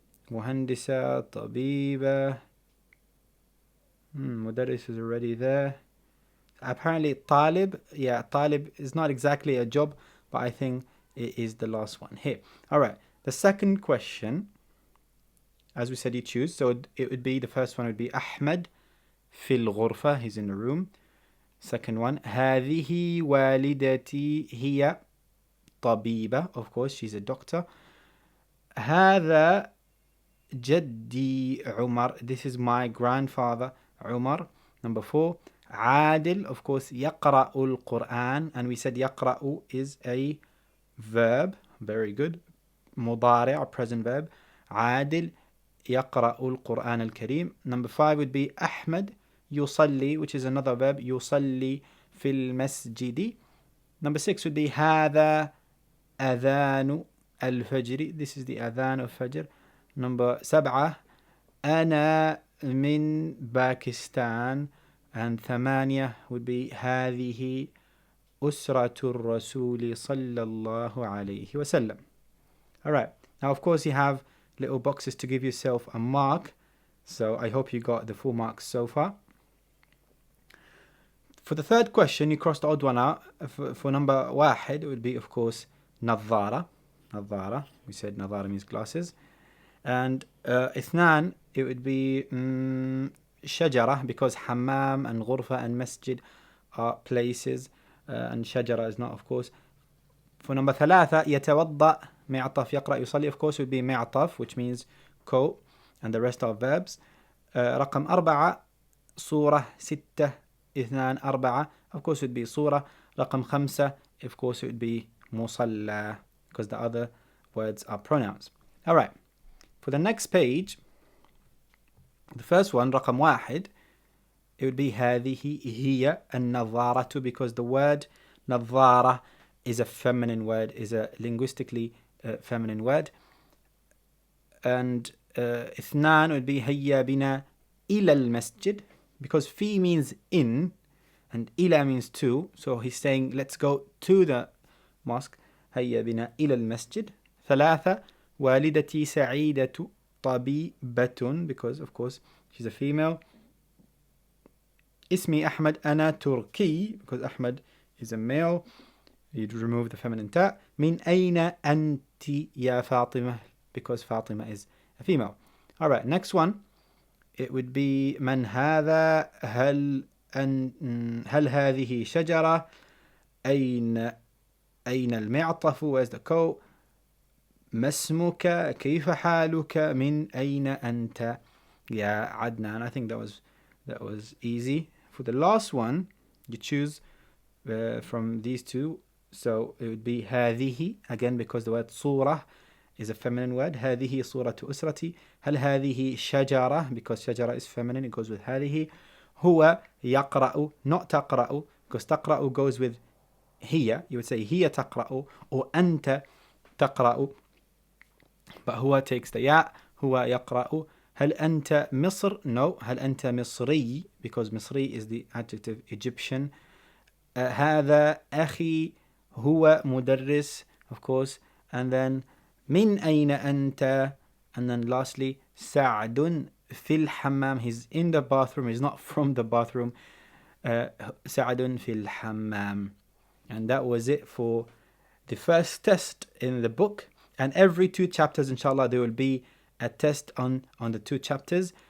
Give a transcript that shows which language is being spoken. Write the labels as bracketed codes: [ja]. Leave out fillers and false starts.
[en] Muhandisa, tabiba. Mudarris is already there. Apparently, talib. Yeah, talib is not exactly a job, but I think it is the last one here. All right. The second question, as we said, you choose. So it would be, the first one would be Ahmed [ar] fil ghurfa. [en] He's in the room. Second one, [ar] هذه والدتي هي طبيبة. [en] Of course, she's a doctor. [ar] هذا جدي عمر. [en] This is my grandfather, Umar. Number 4, عادل. Of course, [ar] يقرأ القرآن. [en] And we said يقرأ is a verb. Very good. مضارع, present verb. [ar] عادل يقرأ القرآن الكريم. [en] Number 5 would be [ar] أحمد يصلي, [en] which is another verb. [ar] يصلي في المسجد. [en] Number 6 would be [ar] هذا أذان الفجر. [en] This is the أذان of Fajr. Number 7, [ar] أنا من باكستان. [en] And 8 would be [ar] هذه أسرة الرسول صلى الله عليه وسلم. [en] Alright, now of course you have little boxes to give yourself a mark. So I hope you got the full marks so far. For the third question, you crossed the odd one out. For number واحد, it would be, of course, نظارة. [ar] نظارة. [en] We said نظارة means glasses. And اثنان, it would be شجرة, because حمام and غرفة and masjid are places, and شجرة is not, of course. For number ثلاثة, [ar] يتوضأ, معطف, يقرأ, يصلي, [en] of course, would be معطف, which means coat, and the rest are verbs. [ar] رقم أربعة, صورة, ستة, اثنان, أربعة, [en] of course, would be [ar] صورة. رقم خمسة, [en] of course, it would be مصلى, because the other words are pronouns. All right. For the next page, the first one, [ar] رقم واحد, [en] it would be [ar] هذه هي النظارة, [en] because the word نظارة is a feminine word, is a linguistically feminine word. And اثنان would be [ar] هيا بنا إلى المسجد, [en] because في means in and إلى means to, so he's saying let's go to the mosque. [ar] هيا بنا إلى المسجد. ثلاثة, والدتي سعيدة طبيبة, [en] because of course she's a female. [ar] اسمي أحمد, أنا تركي, [en] because Ahmad is a male. You'd remove the feminine ta. [ar] من أين أنت يا فاطمة, [en] because Fatima is a female. Alright, next one. It would be [ar] من هذا, هل هذه شجرة, أين المعطف, [en] where's the coat, [ar] ما اسمك, كيف حالك, من أين أنت يا عدنان. [en] I think that was easy. For the last one, you choose from these two. So it would be هذه, again because the word صورة is a feminine word. [ar] هذه صورة أسرتي. هل هذه شجرة, [en] because شجرة is feminine, it goes with هذه. [ar] هو يقرأ, [en] not تقرأ, because تقرأ goes with هي. You would say [ar] هي تقرأ, [en] or [ar] أنت تقرأ, [en] but هو takes the ياء. [ar] هو يقرأ. هل أنت مصر? No. هل أنت مصري, [en] because مصري is the adjective Egyptian. [ar] هذا أخي, هو مدرس, of course. [en] And then [ar] من أين أنت? [en] And then lastly, [ar] سعد في الحمام. [en] He's in the bathroom, he's not from the bathroom. [ar] سعد في الحمام. [en] And that was it for the first test in the book. And every 2 chapters, inshallah, there will be a test on the 2 chapters.